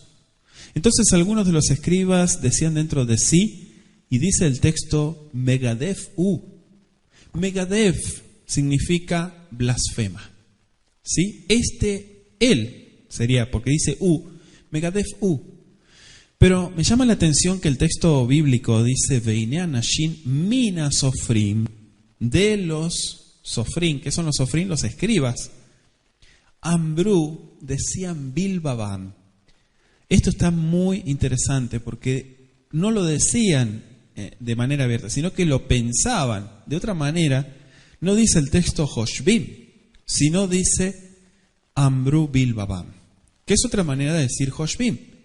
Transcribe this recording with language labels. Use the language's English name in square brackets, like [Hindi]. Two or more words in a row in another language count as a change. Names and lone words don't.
[Spanish] Entonces algunos de los escribas decían dentro de sí, y dice el texto, [Hebrew] מגדף הוא. [Spanish] Megadev significa blasfema. ¿Sí? Este él sería, porque dice Megadef Pero me llama la atención que el texto bíblico dice [Hebrew] והנה אנשים מן הסופרים, [Spanish] de los sofrim. ¿Qué son los sofrim? Los escribas. Ambrú, decían Bilbabam. Esto está muy interesante porque no lo decían de manera abierta, sino que lo pensaban. De otra manera, no dice el texto Hoshbim, sino dice [Hebrew] אמרו בלבבם, [Spanish] que es otra manera de decir Hoshbim.